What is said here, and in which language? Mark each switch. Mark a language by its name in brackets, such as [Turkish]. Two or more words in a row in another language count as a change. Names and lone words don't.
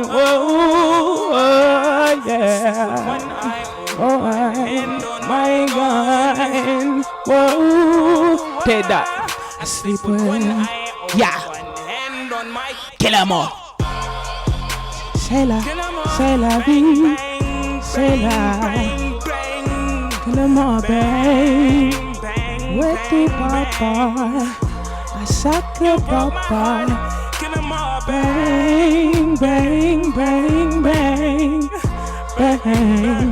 [English] Whoa, yeah. Oh, my gun. Whoa, take that. I sleep with yeah. Kill 'em all. [French] C'est la vie, c'est la. [English] Kill 'em all, bang. With the papa, I suck the papa. Kill 'em all, bang, bang, bang, bang, bang.